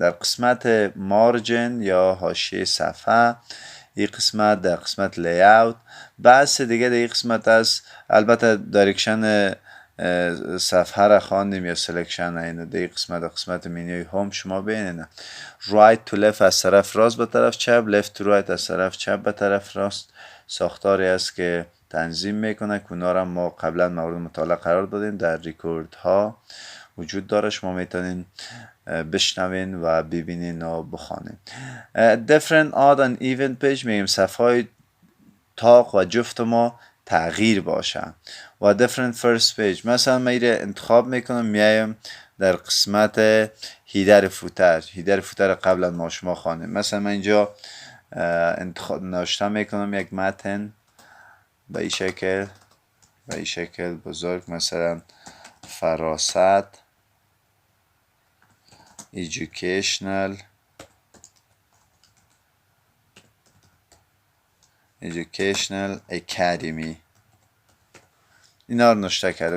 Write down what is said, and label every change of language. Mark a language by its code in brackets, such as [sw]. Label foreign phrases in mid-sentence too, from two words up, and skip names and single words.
[fa] در قسمت مارجن یا حاشیه صفحه، این قسمت در قسمت لیاوت. بحث دیگه در این قسمت است، البته دایرکشن صفحه را خواندیم یا سلکشن اینو. در این قسمت منیوی هوم شما ببینید [en] right to left [fa] از طرف راست به طرف چپ، [en] left to right [fa] از طرف چپ به طرف راست ساختاری است که تنظیم میکنه که اونا را ما قبلا مورد مطالعه قرار دادیم، در ریکورد ها وجود داره، شما میتونین بشنوین و ببینین و بخوانین. [en] different odd and even page [fa] میگیم صفحه های تاق و جفت ما تغییر باشه. و [en] different first page [fa] مثلا من ایره انتخاب میکنم، میایم در قسمت هیدر فوتر قبلا ما شما خوانیم. مثلا من اینجا نوشته میکنم یک متن به این شکل، به این شکل بزرگ، مثلا فراست educational academy، اینا رو نوشته کردم.